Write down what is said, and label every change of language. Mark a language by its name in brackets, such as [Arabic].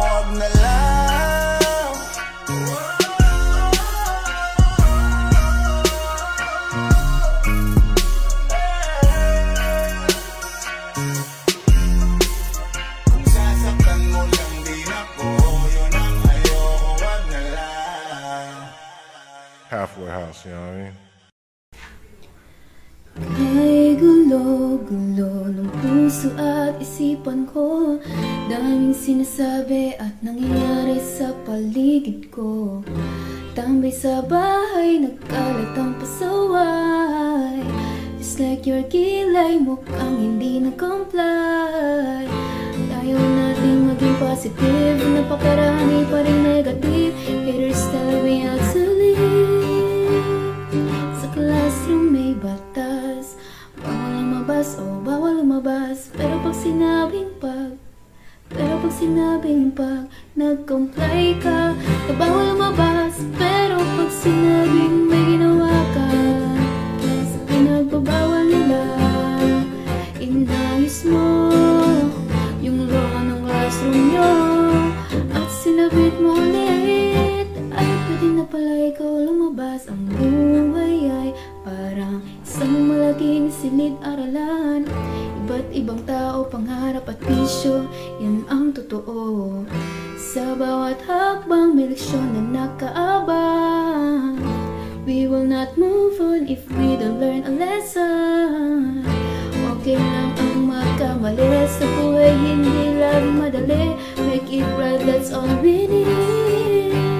[Filipino] Wag na lang. Kung sasaktan mo lang din ako, yun ang ayoko. Wag na lang. [English] halfway house, you know what I mean? [Filipino] Ay gulo-gulo ng puso at isipan ko, daming sinasabi at nangyayari sa paligid ko. Tambay sa bahay, nagkalat ang pasaway. [English] Just like your [Filipino] kilay, mukhang hindi nag-comply. Ayaw nating maging positive, napakarami pa rin negative. [English] Haters tell me how to live. [Filipino] Sa classroom may batas, bawal lumabas o bawal lumabas. Pero pag sinabing nag-comply ka, na bawal lumabas. Pero pag sinabing may ginawa ka, sa pinagbabawal nila, inayos mo yung law ng classroom nyo at sinabit mo ulit. Ay pwede na pala ikaw lumabas. Ang buhay ay parang isang malaking silid-aralan. Iba't ibang tao, pangarap at bisyo, yan ang totoo. Sa bawat hakbang may leksyon na nakaabang. [English] We will not move on if we don't learn a lesson. [Filipino] Okay lang ang magkamali, sa buhay hindi lang madali. [English] Make it right, that's all we need.